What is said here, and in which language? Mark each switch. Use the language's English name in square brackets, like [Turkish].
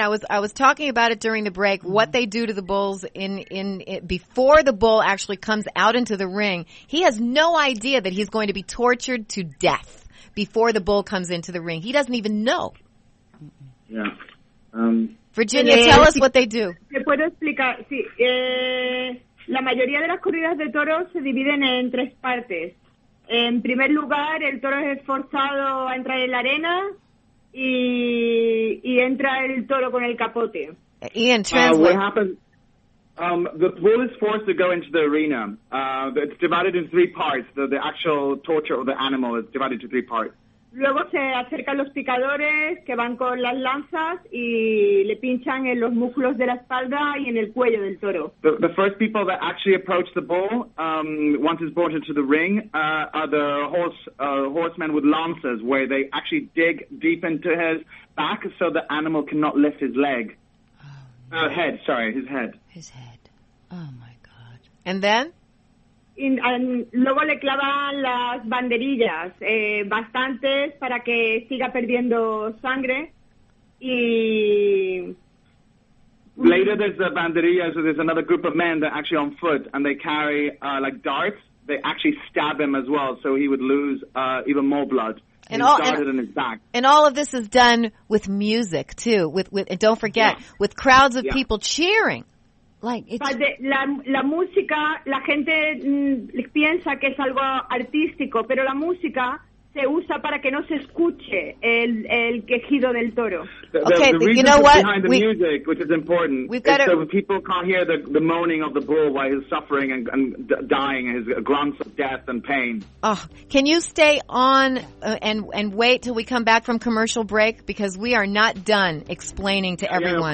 [English] I was talking about it during the break, what they do to the bulls before the bull actually comes out into the ring. He has no idea that he's going to be tortured to death before the bull comes into the ring. He doesn't even know. Yeah. Virginia, tell us what they do. [Spanish] Te puedo explicar. Sí, la mayoría de las corridas de toros se dividen en 3 partes. En primer lugar, el toro es forzado a entrar en la arena y entra el toro con el capote. [English] Ian, translate. What happens? The bull is forced to go into the arena. It's divided into 3 parts. The actual torture of the animal is divided into 3 parts. [Spanish] Luego se acercan los picadores que van con las lanzas y le pinchan en los músculos de la espalda y en el cuello del toro. [English] The first people that actually approach the bull, once it's brought into the ring, are the horsemen with lances, where they actually dig deep into his back so the animal cannot lift his leg. His head. His head. Oh my God. And then? [Spanish] Luego le clavan las banderillas, bastantes para que siga perdiendo sangre y... [English] Later there's the banderillas, so there's another group of men that are actually on foot and they carry like darts. They actually stab him as well, so he would lose even more blood. In his back. And all of this is done with music too, with and don't forget, with crowds of people cheering. Like [Spanish] la música, la gente piensa que es algo artístico, pero la música se usa para que no se escuche el quejido del toro. [English] The reason you know what? behind the music, which is important, we've is got so people can't hear the moaning of the bull while he's suffering and dying, his grunts of death and pain. Oh, can you stay on and wait till we come back from commercial break? Because we are not done explaining to everyone.